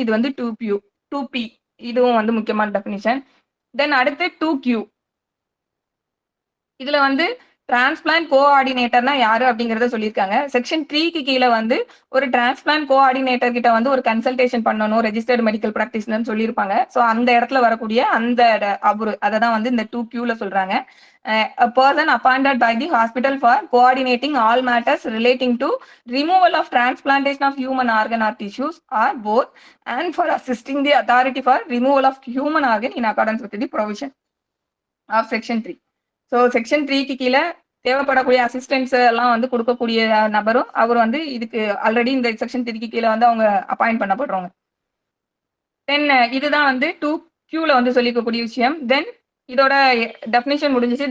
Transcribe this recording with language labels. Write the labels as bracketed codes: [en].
[ta] இது வந்து 2P, இதுவும் வந்து முக்கியமான டெஃபினிஷன். தென் அடுத்து 2Q, இதுல வந்து டிரான்ஸ்பிளான்ட் கோஆர்டினேட்டர்னா யாரு அப்படிங்கறத சொல்லியிருக்காங்க. செக்ஷன் 3க்கு கீழ வந்து ஒரு டிரான்ஸ்பிளான்ட் கோஆர்டினேட்டர் கிட்ட வந்து ஒரு கன்சல்டேஷன் பண்ணணும் ரெஜிஸ்டர்ட் மெடிக்கல் பிராக்டிஷனர்னு சொல்லியிருப்பாங்க. ஸோ அந்த இடத்துல வரக்கூடிய அந்த அவரு அததான் வந்து இந்த 2Qல சொல்றாங்க. [en] A person appointed by the hospital for coordinating all matters relating to removal of transplantation of human organ or tissues or both, and for assisting the authority for removal of human organ in accordance with the provision of section 3. [ta] So section 3க்கு கீழ தேவைப்படக்கூடிய assistance எல்லாம் வந்து கொடுக்கக்கூடிய நபரும் அவர் வந்து இதுக்கு already இந்த section 3க்கு கீழ வந்து அவங்க அப்பாயிண்ட் பண்ணப்படுறவங்க. தென் இதுதான் வந்து 2Qல வந்து சொல்லிக்கக்கூடிய விஷயம். தென் இதோட டெஃபினிஷன் முடிஞ்சிச்சு.